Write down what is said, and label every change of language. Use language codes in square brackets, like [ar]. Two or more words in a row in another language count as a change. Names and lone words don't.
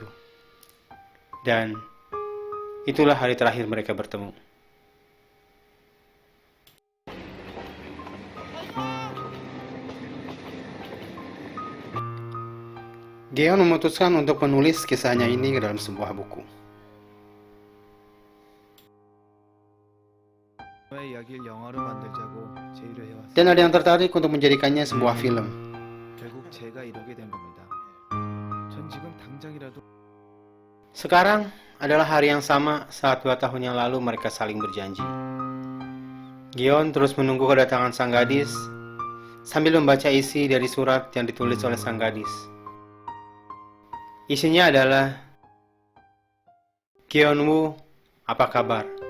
[id] Dan itulah hari terakhir mereka bertemu. Gion memutuskan untuk menulis kisahnya ini ke dalam sebuah buku. [ko] 이야기를 영화로 만들자고 제의를 해왔어요. [id] Dan ada yang tertarik untuk menjadikannya sebuah film. [ko] 결국 제가 이러게 된 겁니다. 전 지금 당장이라도 [id] Sekarang adalah hari yang sama saat 2 tahun yang lalu mereka saling berjanji. Gion terus menunggu kedatangan sang gadis sambil membaca isi dari surat yang ditulis oleh sang gadis. Isinya adalah, Gyeonwoo, apa kabar?